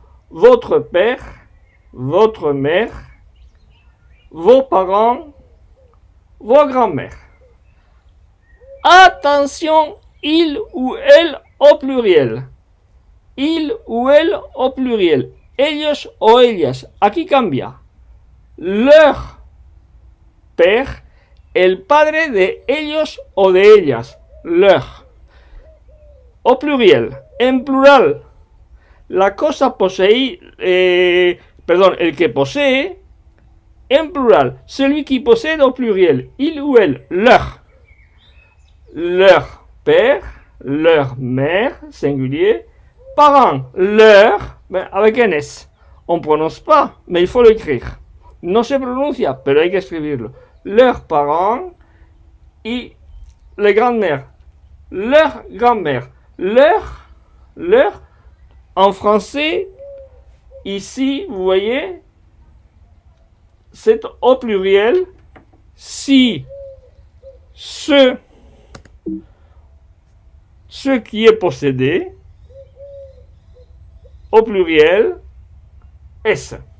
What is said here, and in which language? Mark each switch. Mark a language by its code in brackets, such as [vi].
[fr] Votre père, votre mère, vos parents, vos grands-mères. Attention, il ou elle au pluriel. Il ou elle au pluriel. [es] ellos o ellas. Aquí cambia. [fr] Leur père, [es] el padre de ellos o de ellas. Leur. [fr] Au pluriel. [es] En plural. La cosa poseí, el que posee, en plural. [fr] Celui qui possède au pluriel. Il ou elle. Leur. Leur père, leur mère, singulier. Parents, leur, avec un S. On ne prononce pas, mais il faut l'écrire. [es] No se pronuncia, pero hay que escribirlo. [fr] Leurs parents y les grandes-mères. Leur grand-mère. Leur, en français, ici, vous voyez, c'est au pluriel. Si ce qui est possédé, au pluriel, S.